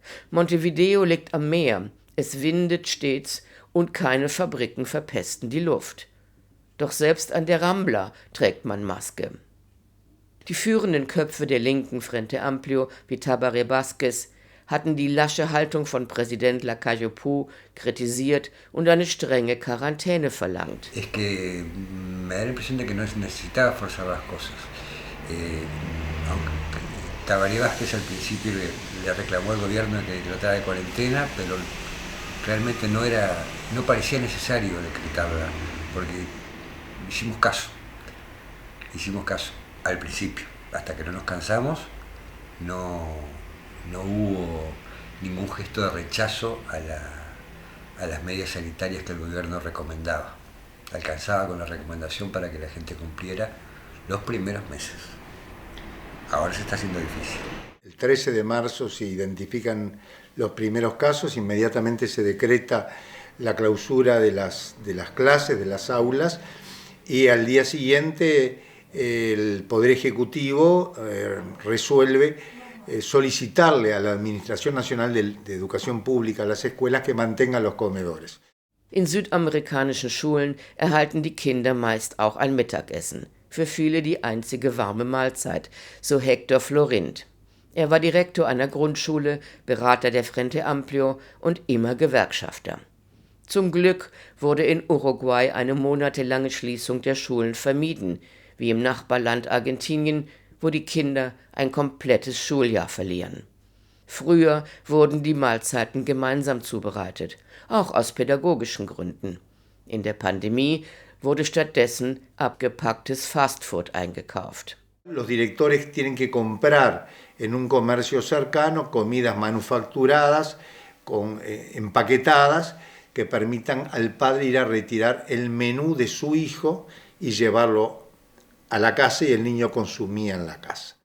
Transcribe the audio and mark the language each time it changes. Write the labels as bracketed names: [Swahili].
[German] Montevideo liegt am Meer, es windet stets und keine Fabriken verpesten die Luft. Doch selbst an der Rambla trägt man Maske. Die führenden Köpfe der linken Frente Amplio, wie Tabaré Vázquez, hatten die lasche Haltung von Präsident Lacalle Pou kritisiert und eine strenge Quarantäne verlangt. [Spanish] Es que me da la impresión de que no necesitaba forzar las cosas. Aunque Tabaré Vázquez al principio le reclamó al gobierno que decretara de cuarentena, pero realmente no parecía necesario decretarla, porque hicimos caso al principio, hasta que no nos cansamos, no hubo ningún gesto de rechazo a las medidas sanitarias que el gobierno recomendaba. Alcanzaba con la recomendación para que la gente cumpliera los primeros meses. Ahora se está haciendo difícil. El 13 de marzo se identifican los primeros casos, inmediatamente se decreta la clausura de las clases, de las aulas, y al día siguiente el Poder Ejecutivo resuelve solicitarle a la Administración Nacional de Educación Pública, a las escuelas, que mantengan los comedores. [German] In südamerikanischen Schulen erhalten die Kinder meist auch ein Mittagessen, für viele die einzige warme Mahlzeit, so Hector Florint. Er war Direktor einer Grundschule, Berater der Frente Amplio und immer Gewerkschafter. Zum Glück wurde in Uruguay eine monatelange Schließung der Schulen vermieden, wie im Nachbarland Argentinien, wo die Kinder ein komplettes Schuljahr verlieren. Früher wurden die Mahlzeiten gemeinsam zubereitet, auch aus pädagogischen Gründen. In der Pandemie wurde stattdessen abgepacktes Fastfood eingekauft. [Spanish] Los directores tienen que comprar en un comercio cercano comidas manufacturadas, empaquetadas, que permitan al padre ir a retirar el menú de su hijo y llevarlo a la casa, y el niño consumía en la casa.